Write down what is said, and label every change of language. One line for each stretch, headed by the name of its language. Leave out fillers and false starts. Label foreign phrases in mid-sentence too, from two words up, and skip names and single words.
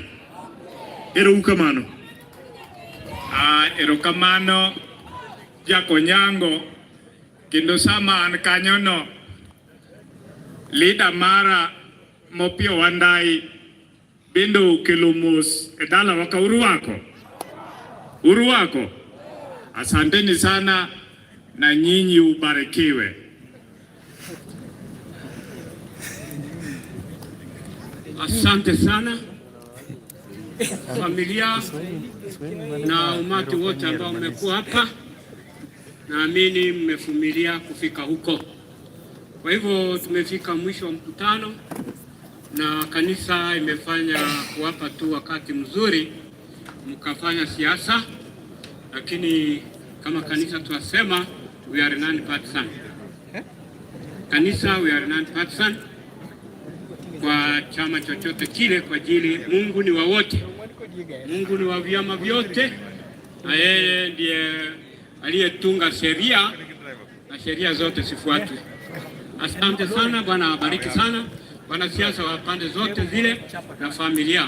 Luo (Kenya and Tanzania): Ero kamano. Ero kamano. Jakonyango. Kendo sama an kanyono. Leader mara Mopio Wandai. Bendo kelo mos edala waka uruwako.
Swahili: Asanteni sana na nyinyi ubarikiwe. Asante sana familia na umati wote ambao mmekuwa hapa. Naamini mmevumilia kufika huko. Kwa hivyo tumefika mwisho wa mkutano na kanisa imefanya kuwapa tu wakati mzuri mkafanya siasa, lakini kama kanisa tunasema
English: we are non-partisan.
Swahili: Kanisa
English: we are non-partisan
Swahili: kwa chama chochote kile, kwa ajili Mungu ni wa wote. Mungu ni wa vyama vyote na yeye ndiye aliyetunga sheria na sheria zote sifuatwe. Asante sana, Bwana awabariki sana wanasiasa wa pande zote zile na familia.